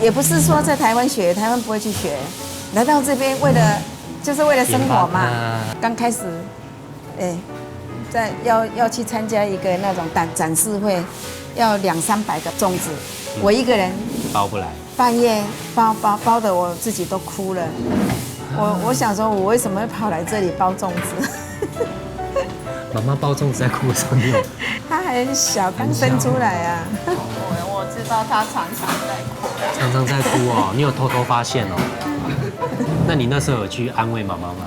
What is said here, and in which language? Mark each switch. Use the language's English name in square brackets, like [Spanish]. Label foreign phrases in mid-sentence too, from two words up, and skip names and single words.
[Chinese] 也不是說在台灣學，台灣不會去學。來到這邊就是為了生活嘛。剛開始，要去參加一個那種展示會，要200-300個粽子，我一個人包不來，半夜包的我自己都哭了。我想說，我為什麼會跑來這裡包粽子？妈妈包粽子在哭的时候，你有？他很小，刚生出来啊。我知道他常常在哭。常常在哭哦，你有偷偷发现哦？那你那时候有去安慰妈妈吗？